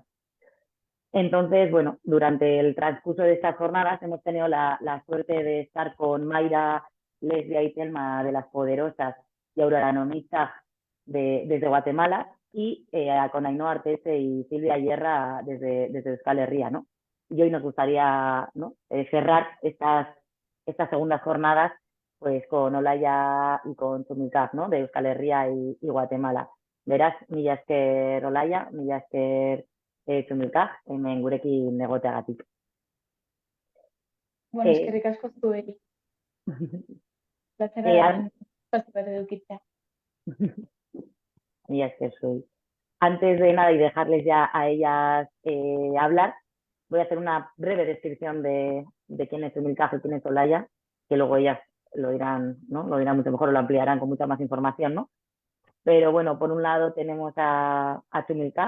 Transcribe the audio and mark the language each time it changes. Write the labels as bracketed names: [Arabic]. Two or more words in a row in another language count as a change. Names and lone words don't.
[Spanish] Entonces, durante el transcurso de estas jornadas hemos tenido la suerte de estar con Mayra, Leslia y Telma de Las Poderosas y Aurora Nomicha desde Guatemala y con Ainhoa Artese y Silvia Yerra desde Euskal Herria, ¿no? Y hoy nos gustaría, ¿no? Cerrar estas segundas jornadas pues con Olaia y con Tumilkaj, ¿no? De Euskal Herria y Guatemala. [Basque] Beraz, mila esker Olaia, mila esker Tumilkaj, hemen gurekin egoteagatik. Bueno, eskerrik asko zuei. Plazer de edukitzea. Mila esker zuei. [Spanish] Antes de nada y dejarles ya a ellas hablar, voy a hacer una breve descripción de quién es Tumilkaj y quién es Olaia, que luego ellas lo dirán, ¿no? Lo dirán mucho mejor, lo ampliarán con mucha más información, ¿no? Pero por un lado tenemos a Tumilkaj.